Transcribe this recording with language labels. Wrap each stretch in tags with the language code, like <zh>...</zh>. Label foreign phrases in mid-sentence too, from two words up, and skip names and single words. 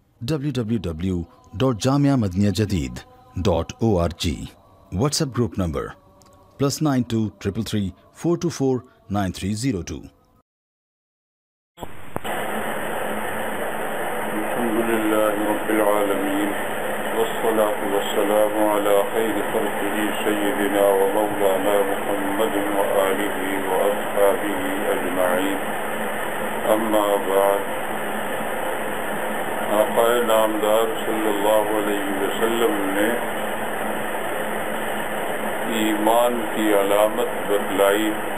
<en>www.jamiamadiniyajadid.org. WhatsApp group number +92 333 424 9302.</en> <ar>الحمدللہ رب العالمین والصلاة والسلام على خیر خلقه سیدنا ومولانا محمد وآلہ وأصحابہ اجمعین.</ar> <ur>اما بعد، آقا نامدار</ur> <ar>صلی اللہ علیہ وسلم</ar> <ur>نے ایمان کی علامت بتلائی.</ur>